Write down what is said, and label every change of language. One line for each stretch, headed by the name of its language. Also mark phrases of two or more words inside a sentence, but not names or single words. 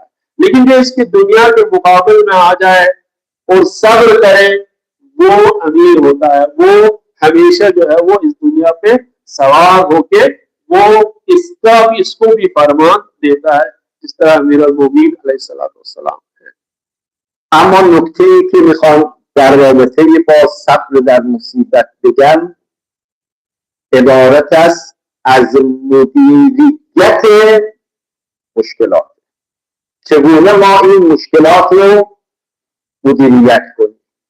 Hindi: लेकिन जो इसकी दुनिया के मुकाबले में आ जाए और सब्र करे, वो अमीर होता है। वो हमेशा जो है वो इस दुनिया पे सवार होके वो इसको भी फरमान देता है, जिस तरह अमीर अल-मोमिनीन अलैहिस्सलाम है।
Persian: اما نکته‌ای که میخوام در رابطه با صبر در مصیبت بگم عبارت است از مدیریت مشکلات. چگونه ما این مشکلات رو مدیریت کنیم.